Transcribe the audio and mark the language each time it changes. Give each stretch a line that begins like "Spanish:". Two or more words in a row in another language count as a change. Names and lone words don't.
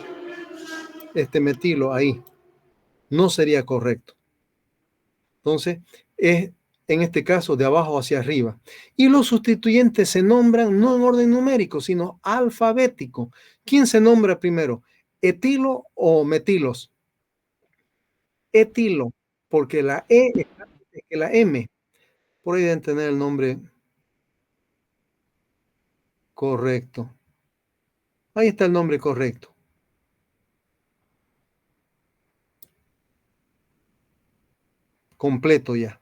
Spanish: Este metilo ahí. No sería correcto. Entonces, es en este caso de abajo hacia arriba. Y los sustituyentes se nombran no en orden numérico, sino alfabético. ¿Quién se nombra primero? ¿Etilo o metilos? etilo, porque la E es antes que la M. Por ahí deben tener el nombre correcto. Ahí está el nombre correcto. Completo ya.